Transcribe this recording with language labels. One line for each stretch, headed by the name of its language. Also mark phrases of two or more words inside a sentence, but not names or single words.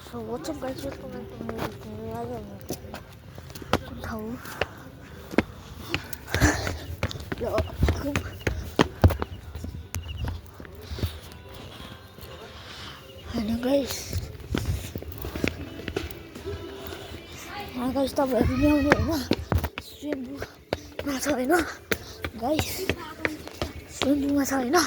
English: So what's up guys, welcome back to my channel.
Nepali: आज हम उठाऊ
English: hello guys, guys
Nepali: तपाईहरु पनि आउनु हैन, स्विमिङमा छ हैन गाइस, स्विमिङमा छ हैन।